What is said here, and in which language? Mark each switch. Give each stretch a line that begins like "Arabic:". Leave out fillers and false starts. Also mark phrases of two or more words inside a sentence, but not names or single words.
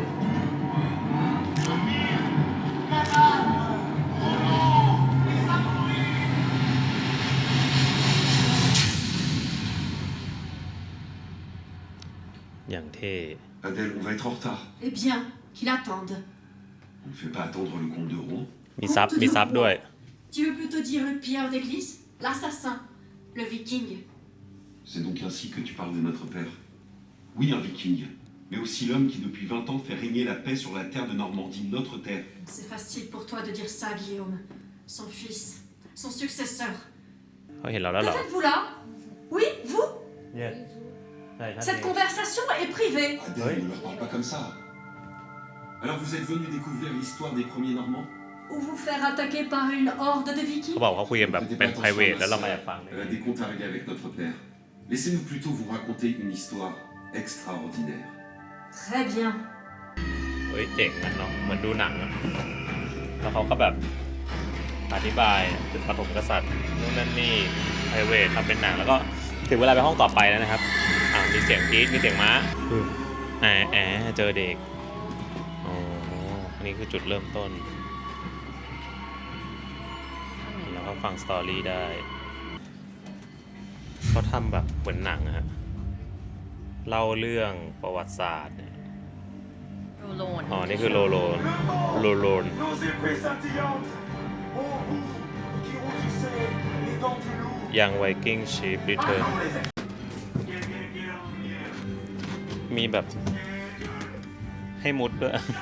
French: Adèle, on va être en retard. Eh bien, qu'il attende. On ne fait pas attendre le comte de Rouen.
Thai: มีซับด้วย
French: Tu veux plutôt dire le pilleur d'église, l'assassin, le viking. C'est donc ainsi que tu parles de notre père. Oui, un viking, mais aussi l'homme qui depuis 20 ans fait régner la paix sur la terre de Normandie, notre terre. C'est facile pour toi de dire ça, Guillaume. Son fils, son successeur.
Thai: เขาเห็นเราแล้วเหรอ
French: Que faites-vous là? Oui, vous? Yes. Cette conversation est privée. Adèle, ne leur parle pas comme ça. Alors vous êtes venu découvrir l'histoire des premiers Normands? Ou vous faire attaquer par une horde de
Thai: เขา
French: vikings?
Thai: บอกเขาคุยกันแบบเป็น private แล้วเรามาแอบฟัง
French: Elle a des comptes à régler avec notre père. Laissez-nous plutôt vous raconter une histoire extraordinaire. Très bien.
Thai: เฮ้ยเจ๋งนะเนาะเหมือนดูหนังอะแล้วเขาก็แบบอธิบายจุดปฐมกษัตริย์นู่นนั่นนี่ไพรเวททำเป็นหนังแล้วก็ถึงเวลาไปห้องต่อไปแล้วนะครับมีเสียงกรี๊ดมีเสียงม้าเจอเด็กอ๋ออันนี้คือจุดเริ่มต้น แล้วก็ฟังสตอรี่ได้เขาทำแบบเหมือนหนังอะฮะเล่าเรื่องประวัติศาสตร์เนี่ย โรโลน อ๋อ นี่คือโลโลน
French: Nos épées scintillantes. Ô vous qui rougissez les dents du loup.
Thai: ยังไวกิ้งชีฟรีเทิร์นมีแบบให้มุดด้วย